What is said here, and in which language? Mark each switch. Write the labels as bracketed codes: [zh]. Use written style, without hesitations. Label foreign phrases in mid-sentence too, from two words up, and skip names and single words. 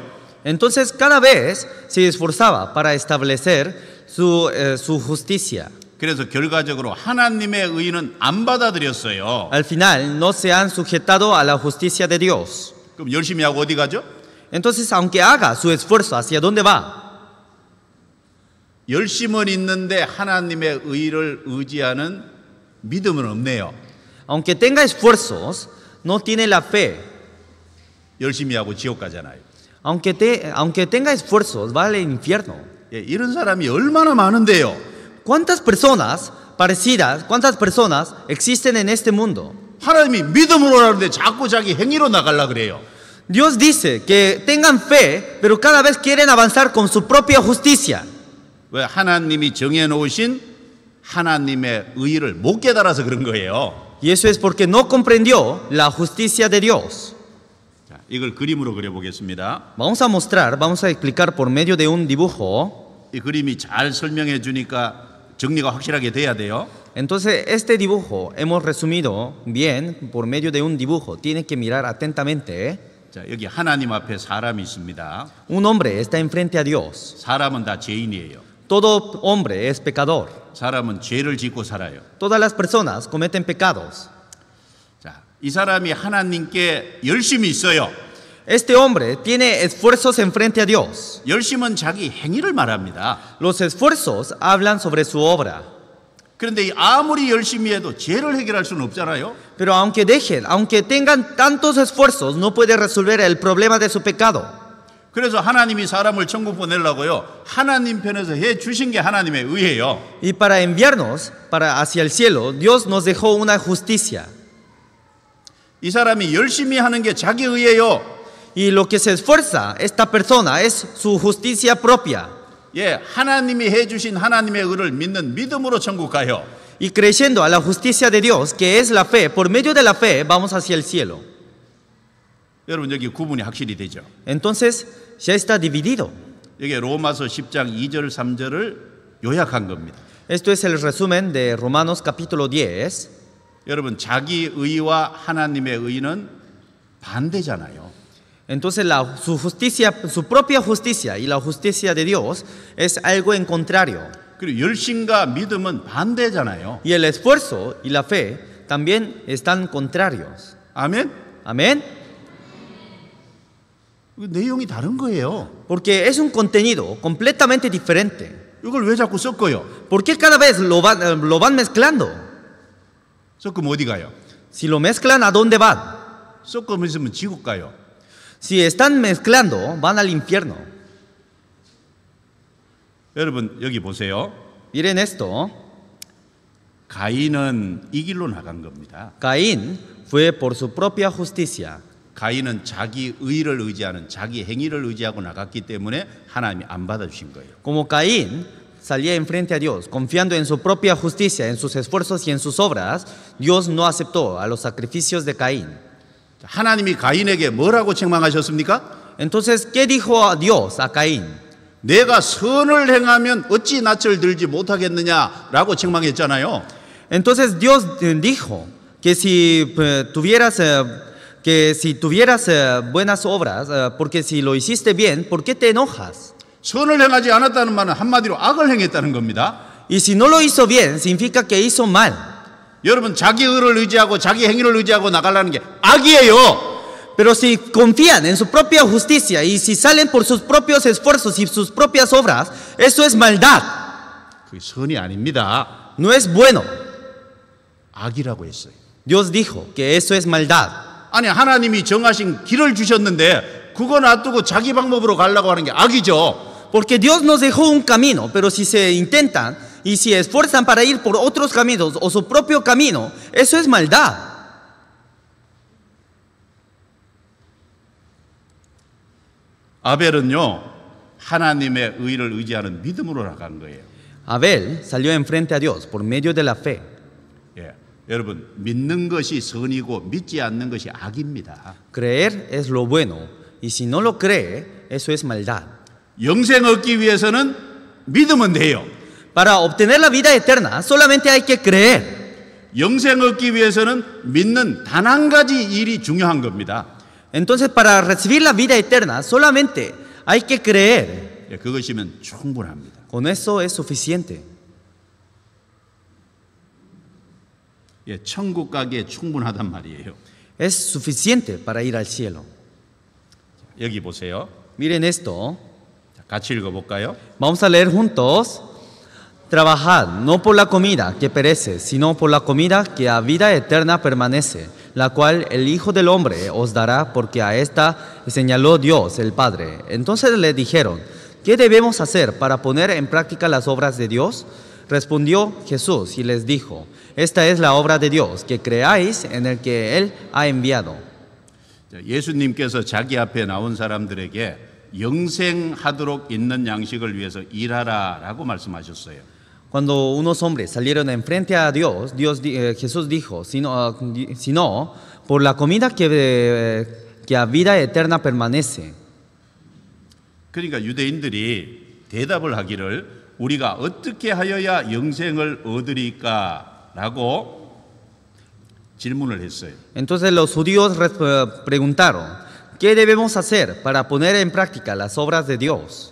[es] Entonces cada vez se esforzaba para establecer su justicia. [ko] 그래서 결과적으로 하나님의 의는 안 받아들였어요. [es] Al final no se han sujetado a la justicia de Dios. [ko] 그럼 열심히 하고 어디 가죠? [es] Entonces aunque haga su esfuerzo, ¿hacia dónde va? [ko] 열심은 있는데 하나님의 의를 의지하는 믿음은 없네요. [es] Aunque tenga esfuerzos, no tiene la fe. [ko] 열심히 하고 지옥 가잖아요. [es] Aunque tenga esfuerzos, va al infierno. [ko] 예, 이런 사람이 얼마나 많은데요. [es] ¿Cuántas personas parecidas, cuántas personas existen en este mundo? [ko] 하나님이 믿음으로 하는데 자꾸 자기 행위로 나가려고 그래요. [es] Dios dice que tengan fe, pero cada vez quieren avanzar con su propia justicia. [ko] 왜 하나님이 정해놓으신 하나님의 의를 못 깨달아서 그런 거예요. [es] Y eso es porque no comprendió la justicia de Dios. [ko] 자, 이걸 그림으로 그려보겠습니다. [es] Vamos a explicar por medio de un dibujo. [ko] 이 그림이 잘 설명해 주니까 정리가 확실하게 돼야 돼요. [es] Entonces este dibujo hemos resumido bien por medio de un dibujo. Tiene que mirar atentamente. [ko] 자, 여기 하나님 앞에 사람이 있습니다. [es] Un hombre está enfrente a Dios. [ko] 사람은 다 죄인이에요. [es] Todo hombre es pecador. [ko] 사람은 죄를 짓고 살아요. [es] Todas las personas cometen pecados. [ko] 자, 이 사람이 하나님께 열심히 있어요. [es] Este hombre tiene esfuerzos enfrente a Dios. [ko] 열심은 자기 행위를 말합니다. [es] Los esfuerzos hablan sobre su obra. [ko] 그런데 아무리 열심히 해도 죄를 해결할 수는 없잖아요. [es] Pero aunque tengan tantos esfuerzos, no puede resolver el problema de su pecado. [ko] 그래서 하나님이 사람을 천국 보내려고요. 하나님 편에서 해 주신 게 하나님의 의예요. [es] Y para enviarnos hacia el cielo, Dios nos dejó una justicia. [ko] 이 사람이 열심히 하는 게 자기 의예요. [es] Y lo que se esfuerza esta persona es su justicia propia. [ko] 예, 하나님이 해 주신 하나님의 의를 믿는 믿음으로 천국 가요. [es] Y creyendo a la justicia de Dios, que es la fe, por medio de la fe vamos hacia el cielo. [ko] 여러분 여기 구분이 확실히 되죠. [es] Entonces ya está dividido. [ko] 여기 로마서 10장 2절 3절을 요약한 겁니다. [es] Esto es el resumen de Romanos capítulo 10. [ko] 여러분, 자기 의와 하나님의 의는 반대잖아요. [es] Entonces su justicia, su propia justicia y la justicia de Dios es algo en contrario. [ko] 그리고 열심과 믿음은 반대잖아요. [es] Y el esfuerzo y la fe también están contrarios. [ko] 아멘? [es] Amén. [ko] 내용이 다른 거예요. [es] Porque es un contenido completamente diferente. [ko] 이걸 왜 자꾸 섞어요? [es] ¿Por qué cada vez lo van mezclando? [ko] 섞으면 어디 가요? [es] Si lo mezclan, ¿a dónde van? [ko] 섞으면 있으면 지옥 가요. [es] Si están mezclando, van al infierno. [ko] 여러분, 여기 보세요. [es] Miren esto. [ko] 가인은 이 길로 나간 겁니다. [es] Caín fue por su propia justicia. [ko] 가인은 자기 의를 의지하는 자기 행위를 의지하고 나갔기 때문에 하나님이 안 받아주신 거예요. [es] Como Caín salía enfrente a Dios, confiando en su propia justicia, en sus esfuerzos y en sus obras, Dios no aceptó a los sacrificios de Caín. [ko] 하나님이 가인에게 뭐라고 책망하셨습니까? [es] Entonces, ¿qué dijo Dios a Caín? [ko] 내가 선을 행하면 어찌 낯을 들지 못하겠느냐라고 책망했잖아요. [es] Entonces Dios dijo que si tuvieras buenas obras, porque si lo hiciste bien, ¿por qué te enojas? [ko] 선을 행하지 않았다는 말은 한마디로 악을 행했다는 겁니다. [es] Y si no lo hizo bien, significa que hizo mal. [ko] 여러분, 자기 의를 의지하고 자기 행위를 의지하고 나가려는 게 악이에요. [es] Pero si confían en su propia justicia y si salen por sus propios esfuerzos y sus propias obras, eso es maldad. [ko] 그게 선이 아닙니다. [es] No es bueno. [ko] 악이라고 했어요. [es] Dios dijo que eso es maldad. [ko] 아니, 하나님이 정하신 길을 주셨는데 그거 놔두고 자기 방법으로 가려고 하는 게 악이죠. [es] Porque Dios nos dejó un camino, pero si se intentan y si esfuerzan para ir por otros caminos o su propio camino, eso es maldad. [ko] 아벨은요, 하나님의 의를 의지하는 믿음으로 나간 거예요. [es] Abel salió enfrente a Dios por medio de la fe. [ko] 예, 여러분, 믿는 것이 선이고 믿지 않는 것이 악입니다. [es] Creer es lo bueno y si no lo cree, eso es maldad. [ko] 영생 얻기 위해서는 믿으면 돼요. [es] Para obtener la vida eterna, solamente hay que creer. [ko] 영생 얻기 위해서는 믿는 단 한 가지 일이 중요한 겁니다. [es] Entonces, para recibir la vida eterna, solamente hay que creer. [ko] 예, 그것이면 충분합니다. [es] Con eso es suficiente. [ko] 예, 천국 가기에 충분하단 말이에요. [es] Es suficiente para ir al cielo. [ko] 여기 보세요. [es] Miren esto. [ko] 자, 같이 읽어볼까요? [es] Vamos a leer juntos. Trabajad no por la comida que perece, sino por la comida que a vida eterna permanece, la cual el Hijo del Hombre os dará, porque a esta señaló Dios el Padre. Entonces le dijeron, ¿qué debemos hacer para poner en práctica las obras de Dios? Respondió Jesús y les dijo, esta es la obra de Dios, que creáis en el que Él ha enviado. [ko] 자, 예수님께서 자기 앞에 나온 사람들에게 영생하도록 있는 양식을 위해서 일하라라고 말씀하셨어요. [es] Cuando unos hombres salieron enfrente a Dios, Jesús dijo, sino por la comida que a vida eterna permanece. [ko] 그러니까 유대인들이 대답을 하기를 우리가 어떻게 하여야 영생을 얻으리까라고 질문을 했어요. [es] Entonces los judíos preguntaron, ¿qué debemos hacer para poner en práctica las obras de Dios?